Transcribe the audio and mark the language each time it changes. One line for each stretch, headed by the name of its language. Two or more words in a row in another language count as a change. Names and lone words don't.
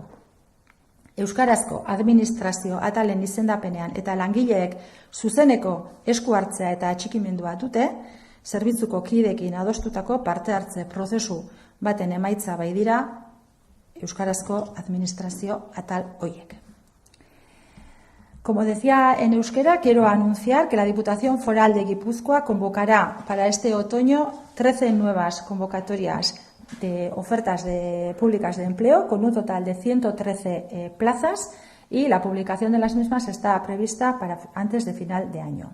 Basque: Euskarazko administrazio atalen izendapenean eta langileek zuzeneko esku hartzea eta atxikimendua dute, zerbitzuko kideekin adostutako parte hartze prozesu baten emaitza bai dira euskarazko administrazio atal horiek.
Spanish: Como decía en euskera, quiero anunciar que la Diputación Foral de Guipúzcoa convocará para este otoño 13 nuevas convocatorias de ofertas públicas de empleo con un total de 113 plazas y la publicación de las mismas está prevista para antes de final de año.